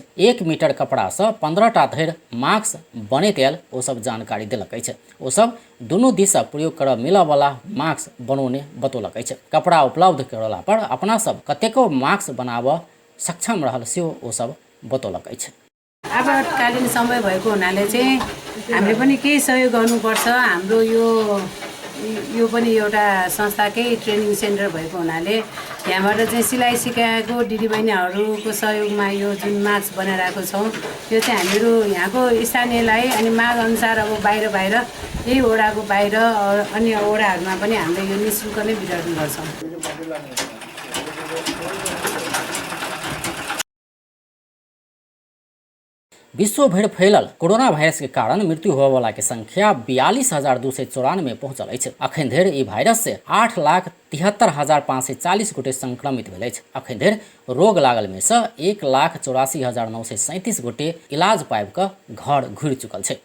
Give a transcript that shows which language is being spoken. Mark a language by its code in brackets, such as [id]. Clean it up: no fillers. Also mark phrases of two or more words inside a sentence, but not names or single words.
[mai] 1 मीटर कपड़ा से 15टा धरि मास्क बनैत आयल ओ सब जानकारी देलक अछि। ओ सब दुनू दिस प्रयोग करऽ मिलऽ वाला मास्क बनौने बतौलक अछि। कपड़ा उपलब्ध करला पर अपना सब कतेको मास्क बनाबऽ सक्षम रहल सेहो ओ सब बतौलक अछि। [ne] आपातकालीन समय भएको हुनाले चाहिँ हामीले पनि केही सहयोग गर्नुपर्छ। हाम्रो यो पनि एउटा संस्थाकै [en] training center [ne] भएको हुनाले यहाँबाट चाहिँ सिलाइ सिकाएको दिदीबहिनीहरूको सहयोगमा यो जुन मास्क बनाइरहेको छौँ यो चाहिँ हामीहरू यहाँको स्थानीयलाई अनि माग अनुसार अब बाहिर यही वडाको बाहिर अन्य वडाहरूमा पनि हामीले यो निःशुल्क नै वितरण गर्छौँ। [mai] विश्वभर फैलल कोरोना वायरस के कारण मृत्यु होने वाला के संख्या 42,294 पहुंचल अछि। अखन धरि ई वायरस से 8,73,540 गोटे संक्रमित भेल अछि। अखन धरि रोग लागल में से 1,84,937 गोटे इलाज पाबि कऽ घर घुरि चुकल छै।